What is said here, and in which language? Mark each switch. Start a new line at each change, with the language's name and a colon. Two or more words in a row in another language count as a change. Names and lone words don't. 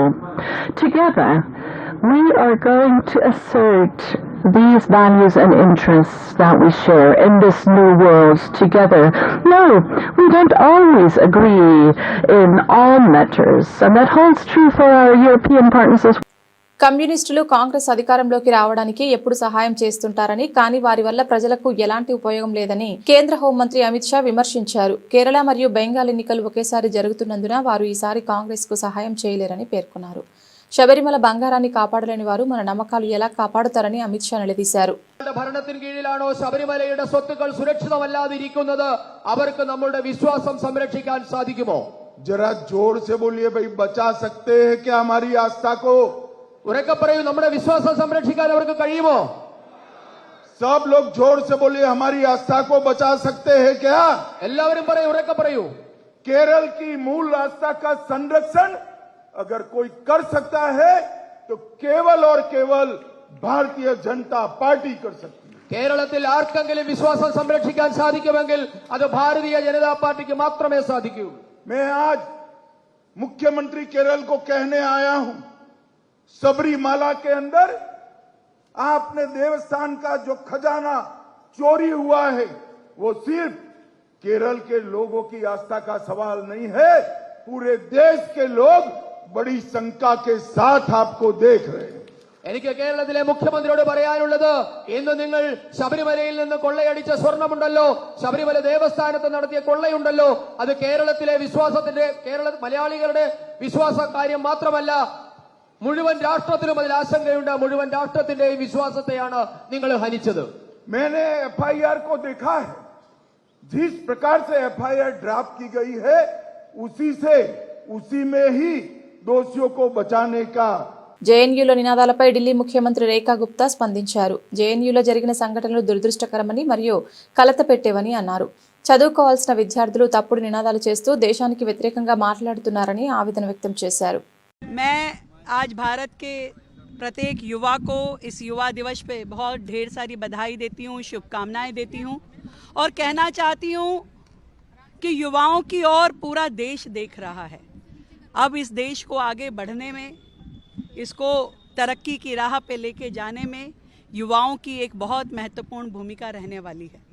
English: Together, we are going to assert these values and interests that we share in this new world together. No, we don't always agree in all matters, and that holds true for our European partners as well.
Telugu: కమ్యూనిస్టులు కాంగ్రెస్ అధికారంలోకి రావడానికి ఎప్పుడు సహాయం చేస్తుంటారని, కానీ వారి వల్ల ప్రజలకు ఎలాంటి ఉపయోగం లేదని కేంద్ర హోంమంత్రి అమిత్ షా విమర్శించారు. కేరళ మరియు బెంగాల్ ఎన్నికలు ఒకేసారి జరుగుతున్నందున వారు ఈసారి కాంగ్రెస్ కు సహాయం చేయలేరని పేర్కొన్నారు. ശബരിമല బంగారాన్ని కాపాడలేని వారు మన నమ్మకాలు ఎలా కాపాడుతారని అమిత్ షా నిలదీశారు.
Malayalam: ഭരണത്തിന് കീഴിലാണോ ശബരിമലയുടെ സ്വത്തുക്കൾ സുരക്ഷിതമല്ലാതിരിക്കുന്നത്? അവർക്ക് നമ്മുടെ വിശ്വാസം സംരക്ഷിക്കാൻ സാധിക്കുമോ?
Hindi: जरा जोर से बोलिए भाई, बचा सकते हैं क्या हमारी आस्था को?
Malayalam: ഉറക്കെ പറയൂ, നമ്മുടെ വിശ്വാസം സംരക്ഷിക്കാൻ അവർക്ക് കഴിയുമോ?
Hindi: सब लोग जोर से बोलिए, हमारी आस्था को बचा सकते हैं क्या?
Malayalam: എല്ലാവരും പറയൂ, ഉറക്കെ പറയൂ.
Hindi: केरल की मूल आस्था का संरक्षण अगर कोई कर सकता है तो केवल और केवल भारतीय जनता पार्टी कर सकती है.
Malayalam: കേരളത്തിൽ ആർക്കെങ്കിലും വിശ്വാസം സംരക്ഷിക്കാൻ സാധിക്കുമെങ്കിൽ അത് ഭാരതീയ ജനതാ പാർട്ടിക്ക് മാത്രമേ സാധിക്കൂ.
Hindi: मैं आज मुख्यमंत्री केरल को कहने आया हूं, सबरीमाला के अंदर आपने देवस्थान का जो खजाना चोरी हुआ है वो सिर्फ केरल के लोगों की आस्था का सवाल नहीं है. पूरे देश के लोग बड़ी शंका के साथ आपको देख रहे हैं.
Malayalam: എനിക്ക് കേരളത്തിലെ മുഖ്യമന്ത്രിയോട് പറയാനുള്ളത്, ഇന്ന് നിങ്ങൾ ശബരിമലയിൽ നിന്ന് കൊള്ളയടിച്ച സ്വർണമുണ്ടല്ലോ, ശബരിമല ദേവസ്ഥാനത്ത് നടത്തിയ കൊള്ളയുണ്ടല്ലോ, അത് കേരളത്തിലെ മലയാളികളുടെ വിശ്വാസ കാര്യം മാത്രമല്ല, മുഴുവൻ രാഷ്ട്രത്തിലും അതിൽ ആശങ്കയുണ്ട്. മുഴുവൻ രാഷ്ട്രത്തിന്റെ വിശ്വാസത്തെയാണ് നിങ്ങൾ ഹനിച്ചത്.
Hindi: मैंने एफआईआर को देखा है. जिस प्रकार से
English: FIR draft
Hindi: की गई है उसी में ही दोषियों को बचाने का.
Telugu: జేఎన్యూలో నినాదాలపై ఢిల్లీ ముఖ్యమంత్రి రేఖా గుప్తా స్పందించారు. జేఎన్యూలో జరిగిన సంఘటనలు దురదృష్టకరమని మరియు కలత పెట్టేవని అన్నారు. చదువుకోవాల్సిన విద్యార్థులు తప్పుడు నినాదాలు చేస్తూ దేశానికి వ్యతిరేకంగా మాట్లాడుతున్నారని ఆవేదన వ్యక్తం చేశారు.
Hindi: मैं आज भारत के प्रत्येक युवा को इस युवा दिवस पे बहुत ढेर सारी बधाई देती हूँ, शुभकामनाएं देती हूँ और कहना चाहती हूँ कि युवाओं की ओर पूरा देश देख रहा है. अब इस देश को आगे बढ़ने में, इसको तरक्की की राह पे लेके जाने में युवाओं की एक बहुत महत्वपूर्ण भूमिका रहने वाली है.